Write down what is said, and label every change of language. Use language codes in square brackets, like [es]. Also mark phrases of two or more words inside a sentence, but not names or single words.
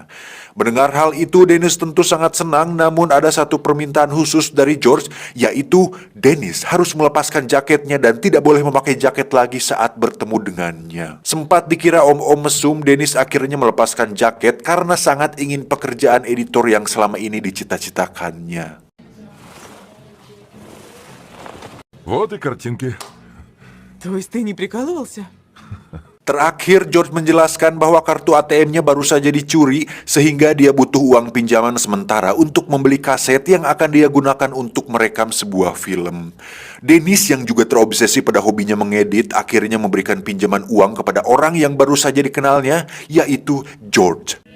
[id] Mendengar hal itu, Dennis tentu sangat senang, namun ada satu permintaan khusus dari George, yaitu Dennis harus melepaskan jaketnya dan tidak boleh memakai jaket lagi saat bertemu dengannya. Sempat dikira om-om mesum, Dennis akhirnya melepaskan jaket karena sangat ingin pekerjaan editor yang selama ini dicita-citakannya. [ru] Вот и картинки. То есть ты не прикалывался? [id] Terakhir, George menjelaskan bahwa kartu ATM-nya baru saja dicuri, sehingga dia butuh uang pinjaman sementara untuk membeli kaset yang akan dia gunakan untuk merekam sebuah film. Dennis yang juga terobsesi pada hobinya mengedit, akhirnya memberikan pinjaman uang kepada orang yang baru saja dikenalnya, yaitu George.